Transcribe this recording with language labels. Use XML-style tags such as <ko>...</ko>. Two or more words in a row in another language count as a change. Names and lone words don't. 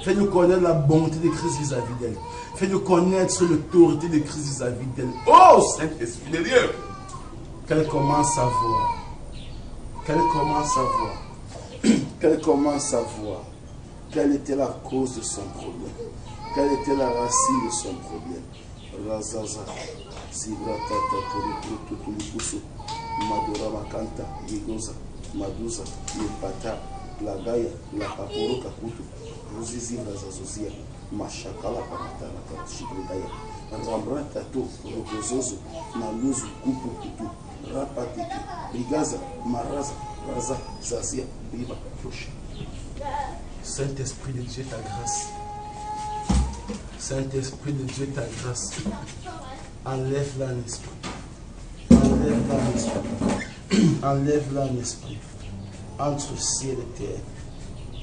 <fr>Fais-nous connaître la bonté de Christ vis-à-vis d'elle. Fais-nous connaître l'autorité de Christ vis-à-vis d'elle. Oh Saint-Esprit de Dieu. Qu'elle commence à voir. Qu'elle commence à voir. Qu'elle commence à voir. Quelle était la cause de son problème? Quelle était la racine de son problème? Razaza, Zibratata, Tolikusu, Madura Makanta, Yegoza, Maduza, Yepata, Lagaya, La Papuru Kakutu, Ruzizi Razazozia, Mashakala Pamatara, Shibridaya, Rambratato, Rogozozo, Naluzu, Kupu Kutu, Rapatiki, Rigaza, Maraza, Raza, Zazia, Biba, Tosha. Saint-Esprit de Dieu, ta grâce. Saint-Esprit de Dieu, ta grâce. Enlève-la en esprit. Enlève-la en esprit. Enlève-la en esprit. Entre ciel et terre.</fr>